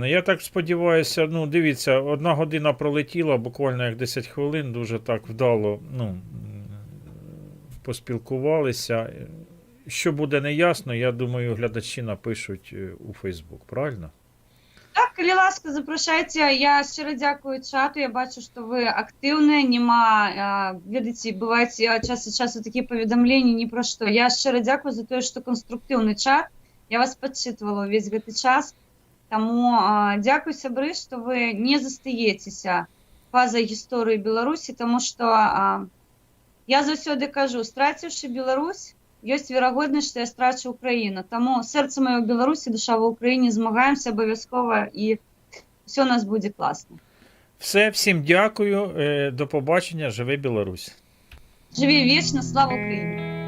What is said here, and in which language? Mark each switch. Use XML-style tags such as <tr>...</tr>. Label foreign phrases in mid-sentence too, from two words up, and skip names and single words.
<uk>Я так сподіваюся, дивіться, 1 година пролетіла, буквально як 10 хвилин, дуже так вдало, поспілкувалися. Що буде неясно, я думаю, глядачі напишуть у Фейсбук, правильно?</uk> <be>Так, калі ласка, запрашайце.</be> <uk>Я щиро дякую чату, я бачу,</uk> <be>што вы актыўныя, ведаеце, бываюць час ад часу такія паведамленні ні пра што.</be> <uk>Я щиро дякую</uk> <be>за тое, што канструктыўны чат. Я вас падчытвала ўвесь гэты час, таму дзякуй, сябры, што вы не застаецеся па-за гісторыі Беларусі, таму што я заўсёды кажу, страціўшы Беларусь, ёсць верагоднасць, што я страчу Украіну. Таму сэрца маё ў Беларусі, душа ва Ўкраіне, змагаемся абавязкова, і ўсё у нас будзе класна.</be> <uk>Все, всім дякую, до побачення, живи Білорусь.</uk> <be>Жыві вечна,</be> <uk>слава Україні!</uk>